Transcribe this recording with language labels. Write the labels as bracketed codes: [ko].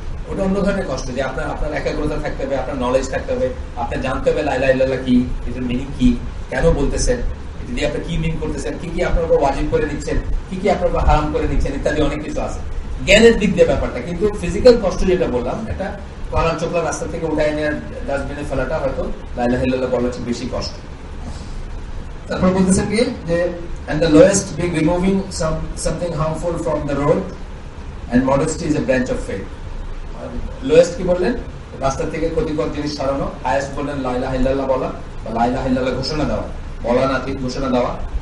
[bn] ওটা অন্য ধরনের কষ্ট, যে আপনার একাগ্রতা থাকতে হবে, আপনার নলেজ থাকতে হবে, আপনার জানতে হবে লা ইলাহা ইল্লাল্লাহ কি, এটার মিনিং কি, কেন বলতেছেন, এটা দিয়ে আপনি কি মিন করতেছেন, কি কি আপনার উপর ওয়াজিব করে নিচ্ছেন, কি কি আপনার উপর হারাম করে নিচ্ছেন, ইত্যাদি অনেক কিছু আছে জ্ঞানের দিক দিয়ে ব্যাপারটা। কিন্তু ফিজিক্যাল কষ্ট যেটা বললাম, একটা কলার চোখলা রাস্তা থেকে উঠায় নিয়ে ডাস্টবিনে ফেলাটা হয়তো লা ইলাহা ইল্লাল্লাহ বলার চেয়ে বেশি কষ্ট। তারপর বলতেছেন কি, যে [en] and the lowest being removing something harmful from the road, and modesty is a branch of faith. [bn] Lowest কি বললেন, রাস্তা থেকে ক্ষতিকর জিনিস সরানো। হাইয়েস্ট বললেন লা ইলাহা ইল্লাল্লাহ বলা, বা লা ইলাহা ইল্লাল্লাহ ঘোষণা দেওয়া, বলা না ঠিক ঘোষণা দেওয়া।